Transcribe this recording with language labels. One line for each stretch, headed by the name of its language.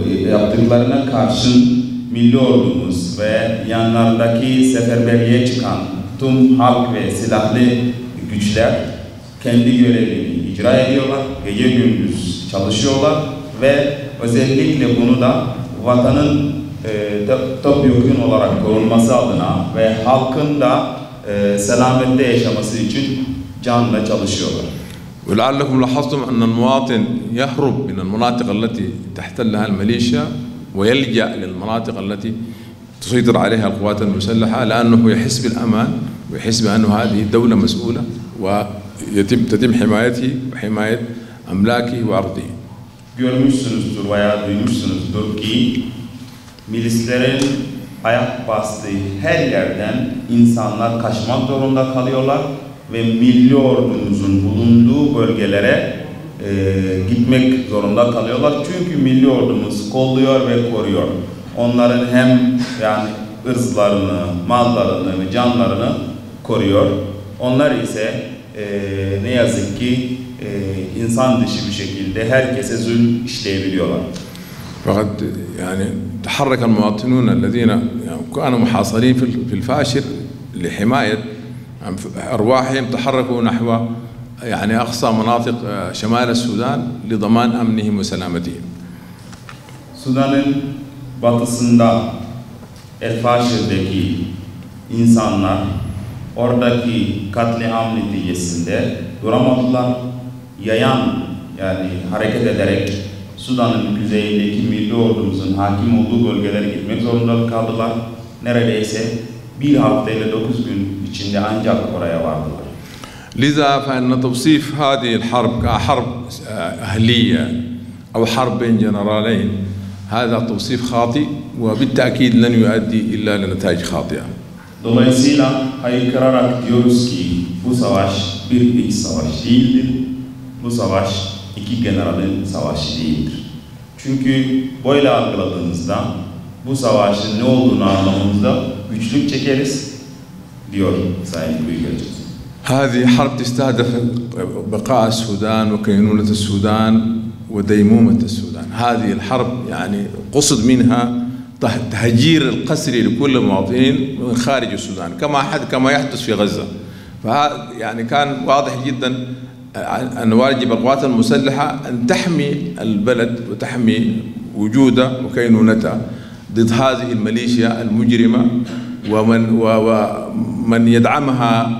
Turkish: yaptıklarına karşın milli ordumuz ve yanlardaki seferberliğe çıkan tüm halk ve silahlı güçler kendi görevini icra ediyorlar, gece gündüz çalışıyorlar ve özellikle bunu da vatanın topyekun olarak korunması adına ve halkın da selamette yaşaması için canla çalışıyorlar.
Arabic: ولعلكم لاحظتم أن المواطن يهرب من المناطق التي تحتلها الميليشيا ويلجأ للمناطق التي تسيطر عليها القوات المسلحة لأنه يحس بالأمان ويحس بأن هذه الدولة مسؤولة وتتم حمايته وحماية أملاكه وأرضه.
Turkish: Görmüşsünüzdür veya duymuşsunuzdur ki milislerin ayak bastığı her yerden insanlar kaçmak zorunda kalıyorlar ve milli ordumuzun bulunduğu bölgelere gitmek zorunda kalıyorlar. Çünkü milli ordumuz kolluyor ve koruyor. Onların hem yani ırzlarını, mallarını ve canlarını koruyor. Onlar ise ne yazık ki insan dışı bir şekilde herkese zulüm işleyebiliyorlar.
Arabic: فقد يعني تحرك المواطنون الذين كانوا محاصرين في الفاشر لحماية أرواحهم تحركوا نحو يعني أقصى مناطق شمال السودان لضمان أمنهم وسلامتهم.
Turkish: Sudan'ın batısında El Faşir'deki insanlar oradaki katliam neticesinde duramadılar. Yayan yani hareket ederek Sudan'ın güzeyindeki milli ordumuzun hakim olduğu bölgelere gitmek zorunda kaldılar. Neredeyse bir hafta ile 9 gün içinde ancak oraya vardılar.
Arabic: لذا فإن توصيف هذه الحرب كحرب أهلية أو حرب بين جنرالين هذا توصيف خاطئ وبالتأكيد لن يؤدي إلا لنتائج خاطئة.
Turkish: Dolayısıyla haykırarak diyoruz ki bu savaş bir iç savaş değildir. Bu savaş iki generalin savaşı değildir. Çünkü böyle algıladığımızda bu savaşın ne olduğunu anlamamızda güçlük çekeriz diyor Sayın Büyükelçimiz.
Arabic: هذه حرب تستهدف بقاء السودان وكينونة السودان وديمومة السودان. هذه الحرب يعني قصد منها تهجير القسري لكل المواطنين من خارج السودان كما يحدث في غزة. فهذا يعني كان واضح جدا أن واجب القوات المسلحة أن تحمي البلد وتحمي وجوده وكينونته ضد هذه الميليشيا المجرمة ومن يدعمها.